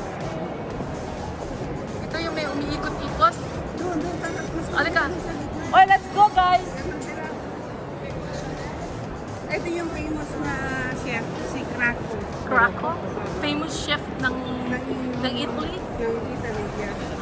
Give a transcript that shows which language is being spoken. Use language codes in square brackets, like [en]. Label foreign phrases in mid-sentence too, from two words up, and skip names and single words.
[tl] Ito yung may umiikot-ikot. Halika. [en] Oh, let's go, guys. [tl] Ito yung famous na chef, si Krakow. Krakow? Famous chef ng Italy? Yung Italy, yeah.